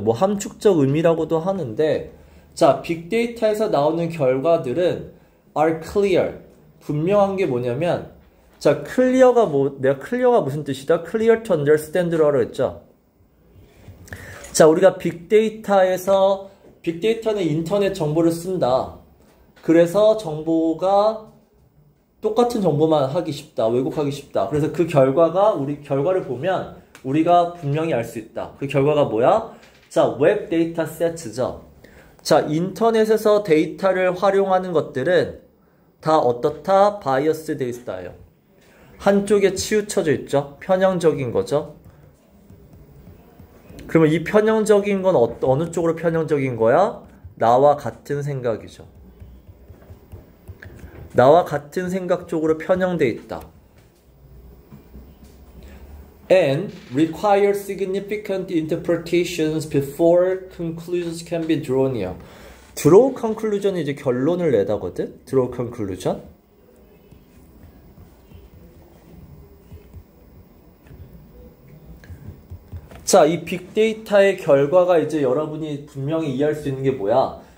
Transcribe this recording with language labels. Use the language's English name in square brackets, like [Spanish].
[Korean] 뭐 함축적 의미라고도 하는데, 자, 빅데이터에서 나오는 결과들은 [English] are clear. [Korean] 분명한 게 뭐냐면, 자, 내가 clear가 무슨 뜻이다? [English] clear to understand라고 했죠. [Korean] 자, 우리가 빅데이터는 인터넷 정보를 쓴다. 그래서 정보가 똑같은 정보만 하기 쉽다. 왜곡하기 쉽다. 그래서 그 결과를 보면 우리가 분명히 알 수 있다. 그 결과가 뭐야? 자, 웹 데이터 세트죠. 자, 인터넷에서 데이터를 활용하는 것들은 다 어떻다? 바이어스 돼 있어요. 한쪽에 치우쳐져 있죠. 편향적인 거죠. 그러면 이 편향적인 건 어느 쪽으로 편향적인 거야? 나와 같은 생각이죠. 나와 같은 생각 쪽으로 편향돼 있다. [English] And require significant interpretations before conclusions can be drawn here. draw conclusion이 이제 결론을 내다거든. draw conclusion. [Korean] 자, 이 빅데이터의 결과가 이제 여러분이 분명히 이해할 수 있는 게 뭐야?